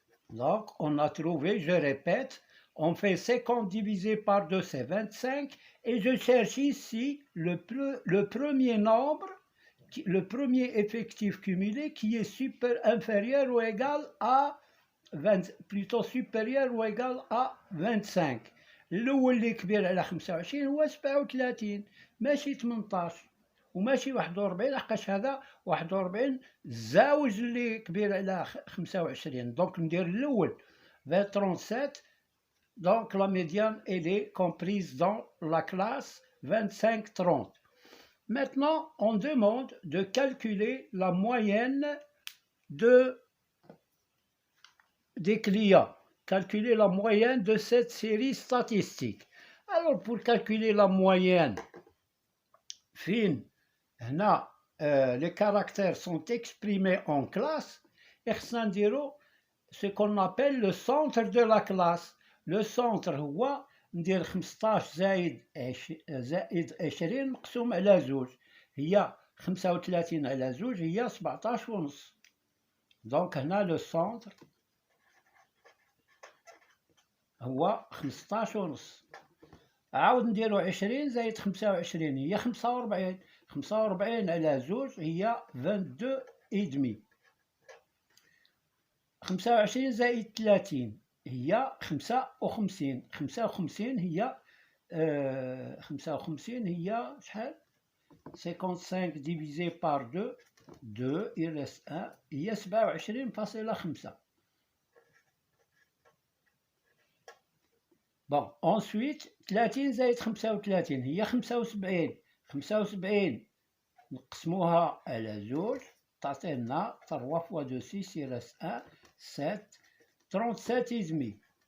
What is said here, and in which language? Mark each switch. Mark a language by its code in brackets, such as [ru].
[fr] Donc, on a trouvé, je répète, on fait 50 divisé par 2, c'est 25. Et je cherche ici le premier nombre, le premier effectif cumulé qui est inférieur ou égal à 20, plutôt supérieur ou égal à 25. [ar] الأول اللي كبير على 25 هو 37 ماشي 18 وماشي 41 لحقاش هذا 41 الزاوج اللي كبير على 25 دونك ندير الأول 37. [fr] Donc la médiane elle est comprise dans la classe 25-30. Maintenant on demande de calculer la moyenne des clients. Calculer la moyenne de cette série statistique. Alors pour calculer la moyenne, les caractères sont exprimés en classe et ce qu'on appelle le centre de la classe. Le centre [ar] هو ندير 15 زائد 20 مقسوم على 2 هي 35 على 2 هي 17 ونص. دونك هنا لو سونتر هو 15 ونص. عاود نديرو 20 زائد 25 هي 45. 45 على 2 هي 22 إدمي. 25 زائد 30 هي 55. 55 هي 55 هي شحال 55 [fr] divisé par 2 2 il reste 1 [ar] هي 27.5. [fr] Bon, ensuite [ar] 30 زائد 35 هي 75. 75 نقسموها على 2 تعطينا [fr] 3 fois 2 6 il reste 1 [ar] 7 37 إدمي.